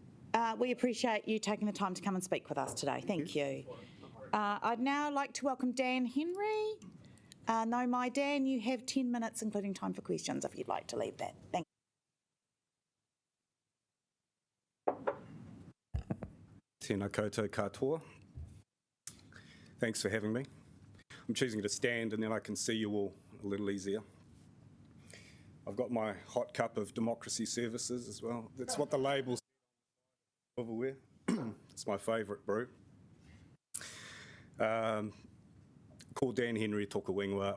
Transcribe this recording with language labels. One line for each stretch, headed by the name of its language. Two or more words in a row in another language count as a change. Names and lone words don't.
English: We appreciate you taking the time to come and speak with us today. Thank you. I'd now like to welcome Dan Henry. Dan, you have 10 minutes, including time for questions, if you'd like to leave that. Thank you.
Māori: Tēnā koutou katoa.
English: Thanks for having me. I'm choosing to stand and then I can see you all a little easier. I've got my hot cup of democracy services as well. That's what the label's silverware. It's my favourite brew. Called Dan Henry Toka Wingwa.